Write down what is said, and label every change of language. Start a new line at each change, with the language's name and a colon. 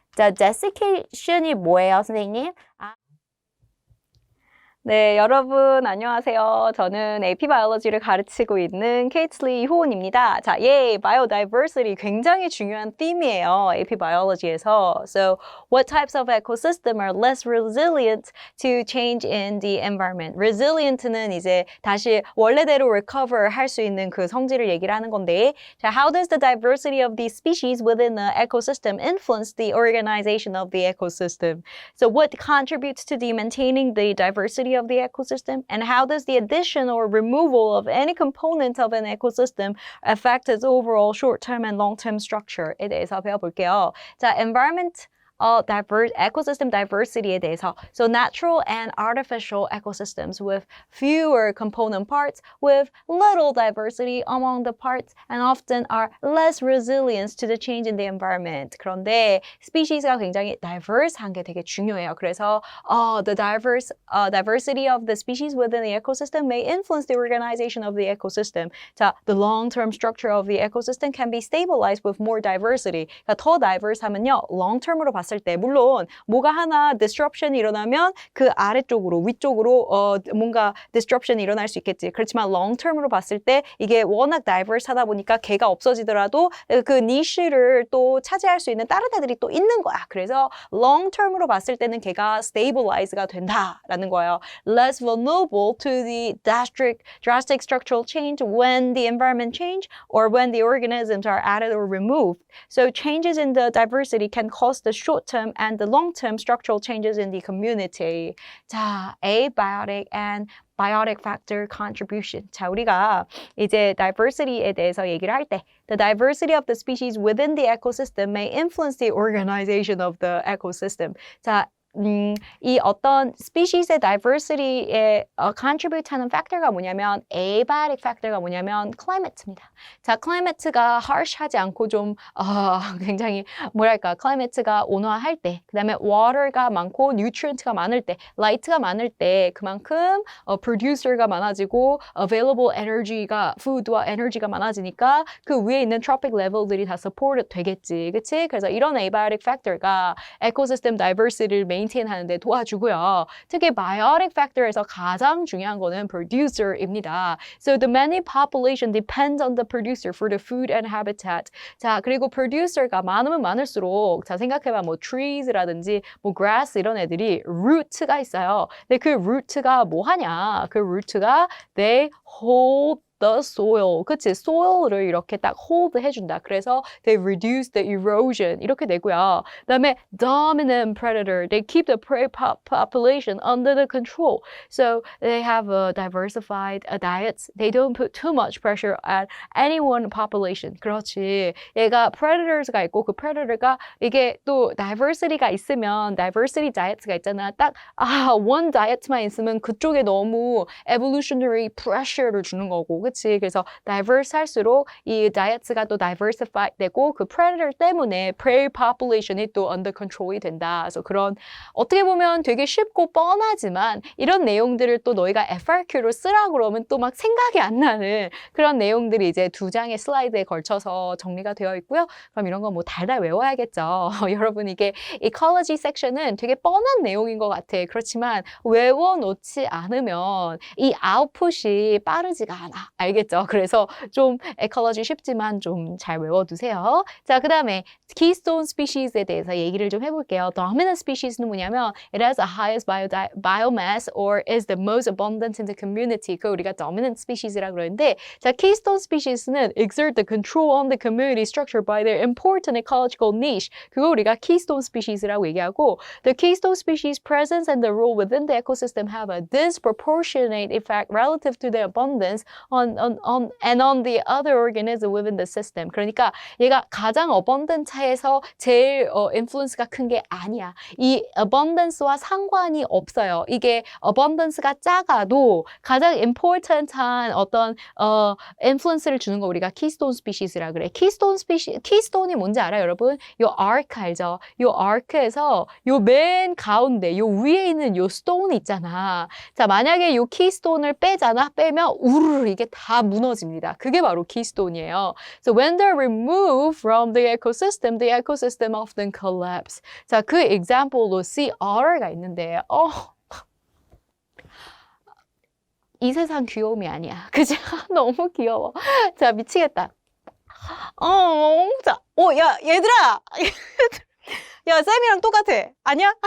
Korean: 자, desiccation이 뭐예요, 선생님? 네, 여러분 안녕하세요. 저는 AP 바이올로지를 가르치고 있는 케이틀리 이호은입니다. 자, biodiversity 굉장히 중요한 theme이에요. AP 바이올로지에서. So, what types of ecosystem are less resilient to change in the environment?
English: Resilient는
Korean: 이제 다시 원래대로 recover 할 수 있는 그 성질을 얘기를 하는 건데, 자,
English: how does the diversity of these species within the ecosystem influence the organization of the ecosystem? So, what contributes to the maintaining the diversity of the ecosystem, and how does the addition or removal of any component of an ecosystem affect its overall short-term and long-term structure에
Korean: 대해서 배워볼게요. 자, environment ecosystem diversity에 대해서.
English: So natural and artificial ecosystems with fewer component parts, with little diversity among the parts, and often are less resilient to the change in the environment.
Korean: 그런데 species가 굉장히 diverse한 게 되게 중요해요.
English: 그래서 the diversity of the species within the ecosystem may influence the organization of the ecosystem. 자, the long-term structure of the ecosystem can be stabilized with more diversity.
Korean: 그러니까 더 diverse하면요, long-term으로 봤을 때 물론 뭐가 하나 disruption이 일어나면 그 아래쪽으로 위쪽으로 뭔가 disruption이 일어날 수 있겠지. 그렇지만 long term으로 봤을 때 이게 워낙 diverse하다 보니까 걔가 없어지더라도 그 niche를 또 차지할 수 있는 다른 애들이 또 있는 거야. 그래서 long term으로 봤을 때는 걔가 stabilize가 된다라는 거예요.
English: Less vulnerable to the drastic structural change when the environment change or when the organisms are added or removed. So changes in the diversity can cause the short-term and the long-term structural changes in the community. 자, abiotic and biotic factor contribution.
Korean: 자, 우리가 이제 diversity에 대해서 얘기를 할 때
English: the diversity of the species within the ecosystem may influence the organization of the ecosystem.
Korean: 자, 이 어떤 스피시스의 diversity에 contribute 하는 팩터가 뭐냐면 abiotic 팩터가 뭐냐면 climate입니다. 자, climate가 harsh하지 않고 좀 굉장히 뭐랄까 climate가 온화할 때, 그 다음에 water가 많고 nutrient가 많을 때, light가 많을 때 그만큼 producer가 많아지고 available energy가 food와 energy가 많아지니까 그 위에 있는 tropic level들이 다 support 되겠지, 그치? 그래서 이런 abiotic factor가 ecosystem diversity를 maintain 하는데 도와주고요. 특히 biotic factor에서 가장 중요한 거는 producer입니다.
English: So the many population depends on the producer for the food and habitat.
Korean: 자, 그리고 producer가 많으면 많을수록 자, 생각해봐 뭐 trees라든지 뭐 grass 이런 애들이 root가 있어요. 근데 그 root가 뭐 하냐?
English: 그 root가 they hold the soil. 그치?
Korean: soil를 이렇게 딱 hold 해준다.
English: 그래서 they reduce the erosion.
Korean: 이렇게 되고요. 그 다음에 dominant predator.
English: They keep the prey population under the control. So they have a diversified diets. They don't put too much pressure at any one population.
Korean: 그렇지. 얘가 predators가 있고 그 predator가 이게 또 diversity가 있으면 diversity diets가 있잖아. 딱 one diet만 있으면 그쪽에 너무 evolutionary pressure를 주는 거고. 그치? 그래서 diverse 할수록 이 diets가 또 diversify 되고 그 predator 때문에 prey population이 또 under control이 된다. 그래서 그런 어떻게 보면 되게 쉽고 뻔하지만 이런 내용들을 또 너희가 FRQ로 쓰라 그러면 또 막 생각이 안 나는 그런 내용들이 이제 2장의 슬라이드에 걸쳐서 정리가 되어 있고요. 그럼 이런 거 뭐 달달 외워야겠죠. 여러분 이게 ecology 섹션은 되게 뻔한 내용인 것 같아. 그렇지만 외워놓지 않으면 이 아웃풋이 빠르지가 않아. 알겠죠? 그래서 좀 에컬러지 쉽지만 좀 잘 외워두세요. 자, 그 다음에 keystone species에 대해서 얘기를 좀 해볼게요.
English: dominant species는
Korean: 뭐냐면
English: it has the highest biomass or is the most abundant in the community.
Korean: 그 우리가 dominant species라고 그러는데 자,
English: keystone species는 exert the control on the community structure by their important ecological niche.
Korean: 그거 우리가 keystone species라고 얘기하고
English: the keystone species presence and the role within the ecosystem have a disproportionate effect relative to their abundance on the other organism within the system.
Korean: 그러니까 얘가 가장 abundance에서 제일 influence가 큰 게 아니야. 이 abundance와 상관이 없어요. 이게 abundance가 작아도 가장 important한 어떤 influence를 주는 거 우리가 keystone species라 그래. keystone이 뭔지 알아요, 여러분? 요 arc 알죠? 요 arc에서 요 맨 가운데 요 위에 있는 요 stone 있잖아. 자, 만약에 요 keystone을 빼잖아. 빼면 우르르 이게 다 무너집니다. 그게 바로 keystone이에요.
English: So when they're removed from the ecosystem often collapse.
Korean: 자, 그 example로 sea otter가 있는데 이 세상 귀여움이 아니야. 그치? 너무 귀여워. 자, 미치겠다. 자, 야, 얘들아! 야, 쌤이랑 똑같아. 아니야?